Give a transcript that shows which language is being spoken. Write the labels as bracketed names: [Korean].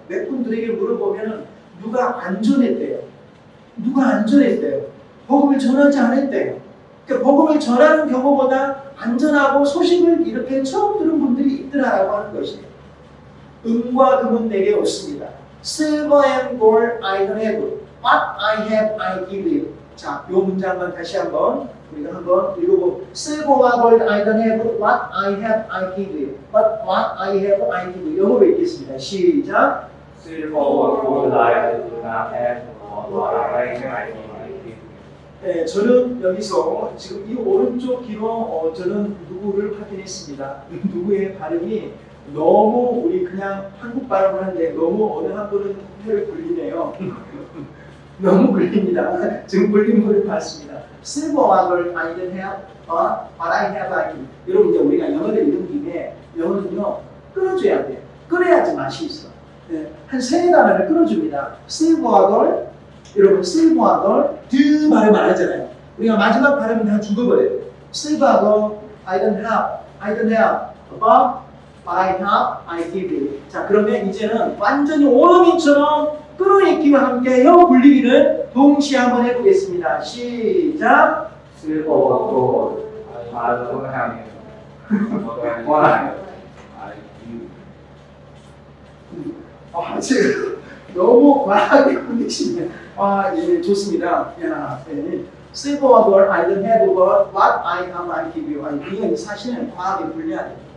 [Korean] 몇 분들에게 물어보면 누가 안 전했대요. 누가 안 전했대요. 복음을 전하지 않았대요. 그러니까 복음을 전하는 경우보다 안 전하고 소식을 이렇게 처음 들은 분들이 있더라라고 하는 것이에요. 은과 금은 내게 없습니다. [English] Silver and gold I don't have. What I have I give you. [Korean] 자, 이 문장만 다시 한번 우리가 한번 읽어보고, [English] Silver와 gold I don't have. What I have I give you. But what I have I give you. [Korean] 영어로 읽겠습니다. 시작. [English] Silver, gold, I do not have. What I have, I give you. [Korean] 네, 저는 여기서 지금 이 오른쪽 귀로 저는 누구를 확인했습니다. 누구의 발음이 너무, 우리 그냥 한국 발음을 하는데 너무 어느 한 분은 혀를 굴리네요. 너무 굴립니다. 지금 굴린 분을 봤습니다. [English] Silver와 gold I don't have, but what I have I give. [Korean] 여러분, 이제 우리가 영어를 읽은 김에 영어는요 끊어줘야 돼요. 끊어야지 맛이 있어. 네, 한 세 단어를 끊어줍니다. [English] Silver와 gold. [Korean] 여러분, silver와 gold 드 발음 안 하잖아요. 우리가 마지막 발음 다 죽어버려요. [English] Silver와 gold I don't have, but I have, I give you. [Korean] 자, 그러면 이제는 완전히 원어민처럼 끌어익기와 함께 혀 굴리기를 동시에 한번 해보겠습니다. 시작. [English] Silver, gold, I don't have. What I have, I give you. [Korean] 지금 너무 과하게 굴리시네요. 예, 좋습니다. 야, 예. [English] Silver와 gold I don't have, but what I have, I give you. [Korean] 이건 사실은 과하게 굴려야 돼요.